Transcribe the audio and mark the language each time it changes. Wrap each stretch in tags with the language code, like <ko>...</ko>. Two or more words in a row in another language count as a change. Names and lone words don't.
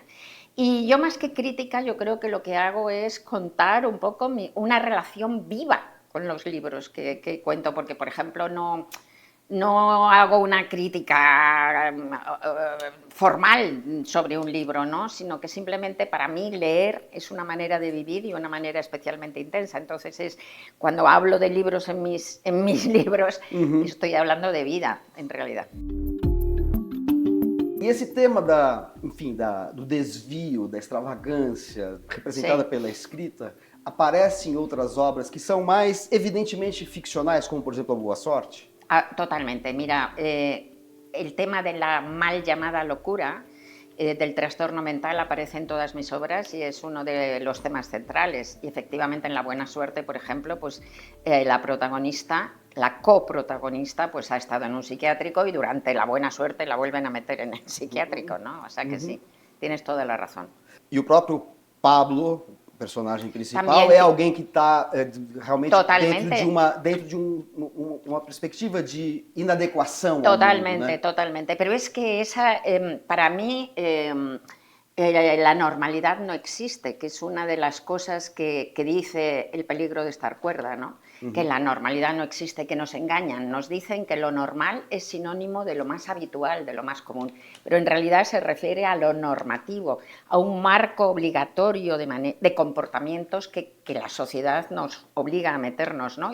<es>Y yo más que crítica, yo creo que lo que hago es contar un poco una relación viva con los libros que cuento, porque por ejemplo no hago una crítica formal sobre un libro, ¿no? Sino que simplemente para mí leer es una manera de vivir y una manera especialmente intensa. Entonces cuando hablo de libros en mis libros, estoy hablando de vida, en realidad.</es> <pt>E esse tema do desvio, da extravagância, representada pela escrita, aparece em outras obras que são mais evidentemente ficcionais, como por exemplo A Boa Sorte?</pt> <es>Totalmente. Mira, el tema de la mal llamada locura, del trastorno mental, aparece en todas mis obras y es uno de los temas centrales. Y efectivamente en La Buena Suerte, por ejemplo, pues la protagonista, la coprotagonista, pues ha estado en un psiquiátrico y durante La Buena Suerte la vuelven a meter en el psiquiátrico, ¿no? O sea que sí, tienes toda la razón.</es> <pt>E o próprio Pablo, personagem principal, também é alguém que está realmente totalmente dentro de uma perspectiva de inadequação totalmente, ao mundo, né?</pt> <es>Totalmente. Pero es que esa, para mí, La normalidad no existe, que es una de las cosas que dice El peligro de estar cuerda, ¿no? Que la normalidad no existe, que nos engañan, nos dicen que lo normal es sinónimo de lo más habitual, de lo más común, pero en realidad se refiere a lo normativo, a un marco obligatorio de comportamientos que la sociedad nos obliga a meternos, ¿no?</es>